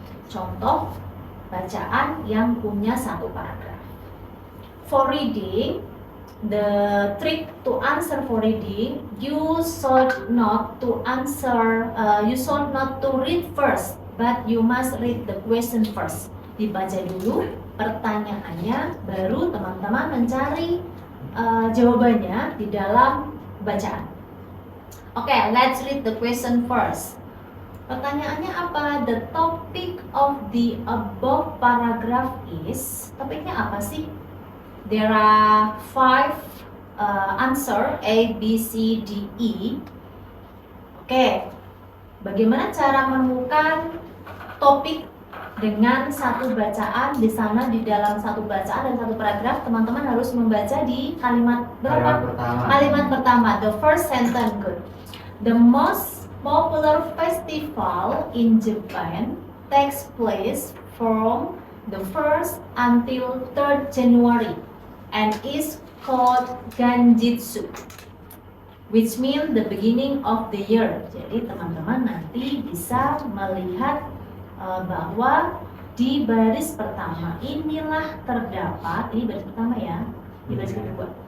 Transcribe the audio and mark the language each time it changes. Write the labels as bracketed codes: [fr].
[id] Contoh bacaan yang punya 1 paragraf. [en] For reading, the trick to answer for reading, you should not to read first, but you must read the question first. [id] Dibaca dulu pertanyaannya, baru teman-teman mencari jawabannya di dalam bacaan. [en] Okay, let's read the question first. [id] Pertanyaannya apa? [en] The topic of the above paragraph is, [id] topiknya apa sih? [en] There are 5 answer, A, B, C, D, E. [id] Oke, bagaimana cara menemukan topik dengan 1 bacaan di sana, di dalam 1 bacaan dan 1 paragraf? Teman-teman harus membaca di kalimat berapa? Kalimat pertama, [en] the first sentence. [id] Good. [en] The most popular festival in Japan takes place from the 1st until 3rd January and is called Ganjitsu, which means the beginning of the year. [id] Jadi teman-teman nanti bisa melihat bahwa di baris pertama inilah terdapat, ini baris pertama ya, di baris kedua.